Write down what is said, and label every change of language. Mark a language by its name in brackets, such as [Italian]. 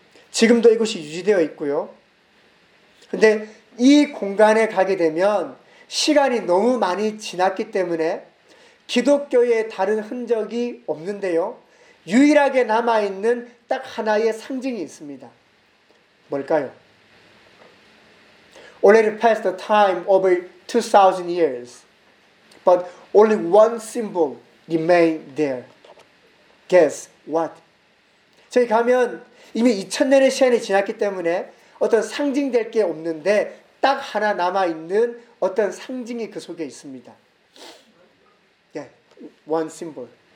[Korean] 지금도 이곳이 유지되어 있고요. 근데 이 공간에 가게 되면 시간이 너무 많이 지났기 때문에 기독교의 다른 흔적이 없는데요. 유일하게 남아있는 딱 하나의 상징이 있습니다. 뭘까요? [English] Already passed the time over 2,000 years, but only one symbol remained there. Guess what? [Korean] 저희 가면 이미 2,000년의 시간이 지났기 때문에 어떤 상징될 게 없는데 딱 하나 남아있는 어떤 상징이 그 속에 있습니다. [English] Yeah, one symbol.